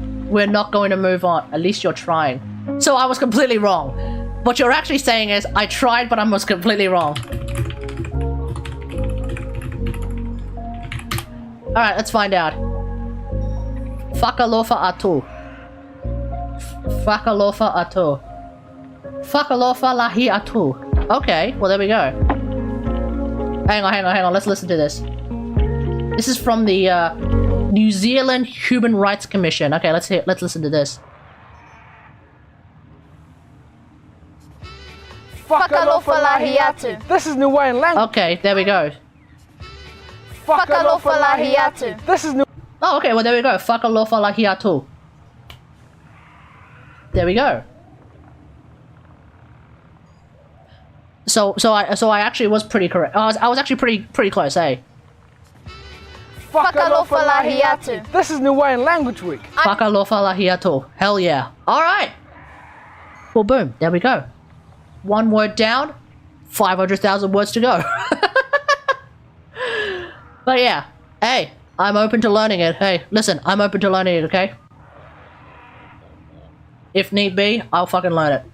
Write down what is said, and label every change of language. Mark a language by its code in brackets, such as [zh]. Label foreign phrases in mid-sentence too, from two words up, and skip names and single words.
[en] we're not going to move on. At least you're trying. So I was completely wrong. What you're actually saying is, I tried, but I was completely wrong. Alright, let's find out. [niu] Fakalofa atu. Fakalofa atu. Fakalofa lahi atu. [en] Okay, well there we go. Hang on. Let's listen to this. This is from the New Zealand Human Rights Commission. Okay, let's listen to this. [niu] Fakalofa lahi atu. [en] This is Niuean language. Okay, there we go. [niu] Fakalofa lahi atu. [en] This is Oh, okay, well there we go. [niu] Fakalofa lahi atu. [en] There we go. So I actually was pretty correct. I was actually pretty close, eh? [niu] Fakalofa lahi atu. [en] This is Niuean Language Week. [niu] Fakalofa lahi atu. [en] Hell yeah. Alright. Well, boom. There we go. One word down, 500,000 words to go. But yeah, hey, I'm open to learning it. Hey, listen, I'm open to learning it, okay? If need be, I'll fucking learn it.